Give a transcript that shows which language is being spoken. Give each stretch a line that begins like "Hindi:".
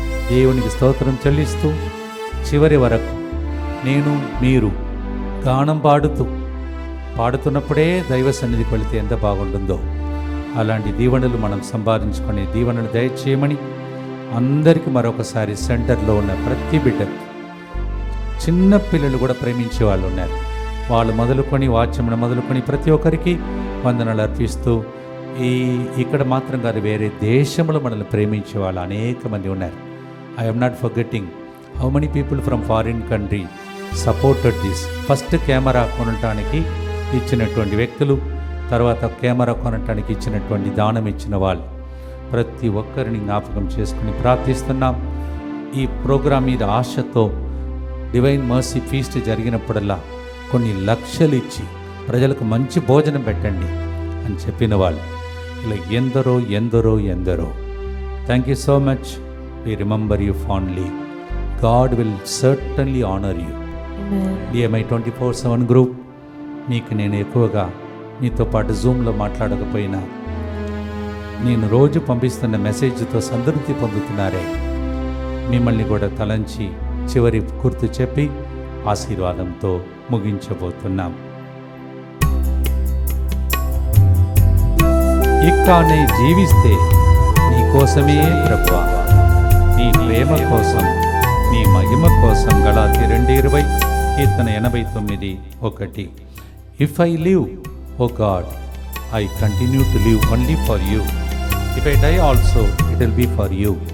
Telugu: దేవునికి స్తోత్రం చెల్లిస్తూ చివరి వరకు నేను మీరు గానం పాడుతున్నప్పుడే దైవ సన్నిధికి వెళితే ఎంత బాగుంటుందో, అలాంటి దీవెనలు మనం సంపాదించుకునే దీవెనలు దయచేయమని అందరికీ మరొకసారి సెంటర్లో ఉన్న ప్రతి బిడ్డకు, చిన్న పిల్లలు కూడా ప్రేమించే వాళ్ళు ఉన్నారు, వాళ్ళు మొదలుకొని వాచ్యమును మొదలుకొని ప్రతి ఒక్కరికి వందనలు అర్పిస్తూ, ఇక్కడ మాత్రం కాదు, వేరే దేశంలో మనల్ని ప్రేమించే వాళ్ళు అనేక మంది ఉన్నారు.
English: I am not forgetting how many people from foreign country supported this.
Telugu: First camera కొనటానికి ఇచ్చినటువంటి వ్యక్తులు, తర్వాత కెమెరా కొనటానికి ఇచ్చినటువంటి దానం ఇచ్చిన వాళ్ళు, ప్రతి ఒక్కరిని జ్ఞాపకం చేసుకుని ప్రార్థిస్తున్నాం. ఈ ప్రోగ్రాం మీద ఆశతో డివైన్ మర్సీ ఫీస్ట్ జరిగినప్పుడల్లా కొన్ని లక్షలు ఇచ్చి ప్రజలకు మంచి భోజనం పెట్టండి అని చెప్పిన వాళ్ళు ఇలా ఎందరో ఎందరో ఎందరో.
English: Thank you so much. We remember you fondly. God will certainly honour you.
Telugu: DMI 24/7 group, మీకు నేను ఎక్కువగా మీతో పాటు జూమ్లో మాట్లాడకపోయినా నేను రోజు పంపిస్తున్న మెసేజ్తో సంతృప్తి పొందుతున్నారే. మిమ్మల్ని కూడా తలంచి చివరి గుర్తు చెప్పి ఆశీర్వాదంతో ముగించబోతున్నాం. ఇక్కనే జీవిస్తే నీ కోసమే ప్రభువా, నీ ప్రేమ కోసం, నీ మహిమ కోసం. గలాతీ 2:20, కీర్తన 89:1.
English: If I live, O God, I continue to live only for you. If I die also, it will be for you.